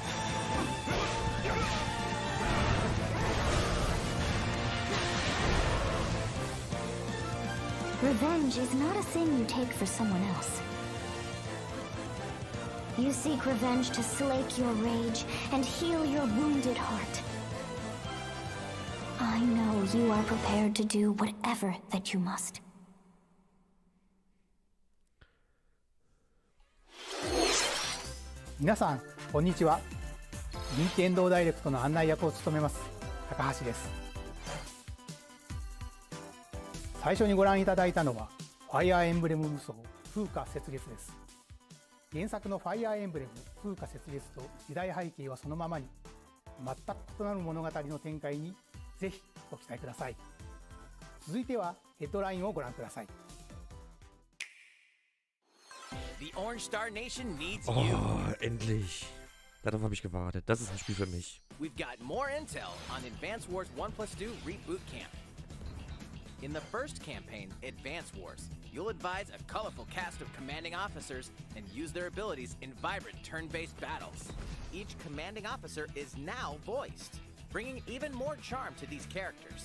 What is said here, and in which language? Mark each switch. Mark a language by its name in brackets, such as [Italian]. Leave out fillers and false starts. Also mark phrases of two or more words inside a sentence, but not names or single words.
[English] Revenge is not a thing you take for someone else. You seek revenge to slake your rage and heal your wounded heart. I know you are prepared to do whatever that you must. [Japanese] 皆さんこんにちは。任天堂ダイレクトの案内役を務めます高橋です。最初にご覧いただいたのはファイアーエンブレム無双風化雪月です。原作のファイアーエンブレム風化雪月と時代背景はそのままに、全く異なる物語の展開にぜひご期待ください。続いてはヘッドラインをご覧ください。 [English] The Orange Star Nation needs Oh, you. [German] endlich. Darauf habe ich gewartet. Das ist ein Spiel für mich. [English] We've got more intel on Advance Wars 1+2 Reboot Camp. In the first campaign, Advance Wars, you'll advise a colorful cast of commanding officers and use their abilities in vibrant turn-based battles. Each commanding officer is now voiced, bringing even more charm to these characters.